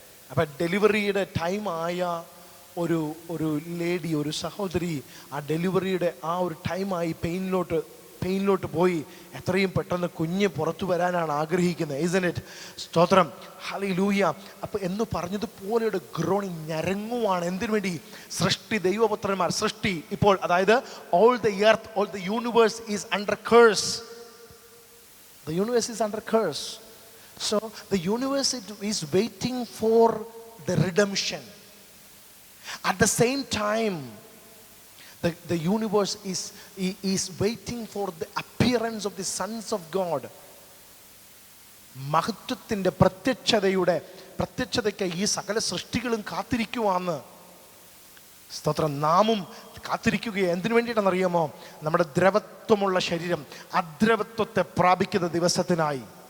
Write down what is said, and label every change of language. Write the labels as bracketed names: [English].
[Malayalam] അപ്പം ഡെലിവറിയുടെ ടൈം ആയ ഒരു ലേഡി, ഒരു സഹോദരി, ആ ഡെലിവറിയുടെ ആ ഒരു ടൈമായി പെയിനിലോട്ട് പോയി എത്രയും പെട്ടെന്ന് കുഞ്ഞ് പുറത്തു വരാനാണ് ആഗ്രഹിക്കുന്നത്. [English] isn't it? [Malayalam] സ്തോത്രം. ഹല്ലേലൂയ. അപ്പോൾ എന്ന് പറഞ്ഞതുപോലെ ഒരു ഗ്രോണിങ്, ഞരങ്ങുവാണ്. എന്തിനു വേണ്ടി? സൃഷ്ടി ദൈവപുത്രന്മാർ, സൃഷ്ടി ഇപ്പോൾ, അതായത് [English] all the earth, all the universe is under curse. The universe is under curse. So the universe is waiting for the redemption. At the same time, the universe is waiting for the appearance of the sons of God. [Malayalam] മഹത്വത്തിൻ്റെ പ്രത്യക്ഷതയ്ക്ക് ഈ സകല സൃഷ്ടികളും കാത്തിരിക്കുവാന്ന്. സ്തോത്രം. നാമും കാത്തിരിക്കുകയാണ്. എന്തിനു വേണ്ടിയിട്ടാണെന്നറിയാമോ? നമ്മുടെ ദ്രവത്വമുള്ള ശരീരം അദ്രവത്വത്തെ പ്രാപിക്കുന്ന ദിവസത്തിനായി.